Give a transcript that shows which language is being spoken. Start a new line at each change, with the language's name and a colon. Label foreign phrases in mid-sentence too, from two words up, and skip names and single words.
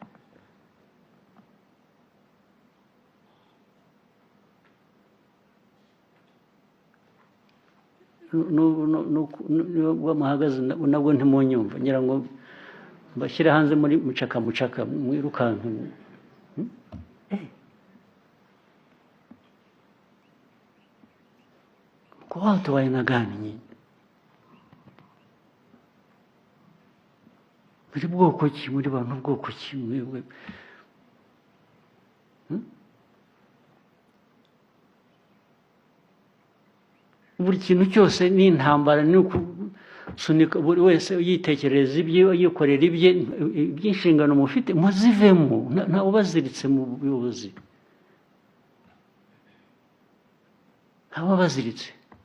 Kinyarwanda: nubwo muhagaze nabwo ntimunyumva ngira ngo mbashyire hanze muri mucaka mwirukanka
Swahili: kwa watu wa aina gani nyinyi
Kinyarwanda: muri bwoko ki muri bantu bwoko ki mwewe buri kintu cyose ni intambara ni sunika buri wese yitekereza ibye yikorera ibye by'inshingano mufite muzivemo nta ubaziritse mu buyobozi nta ubaziritse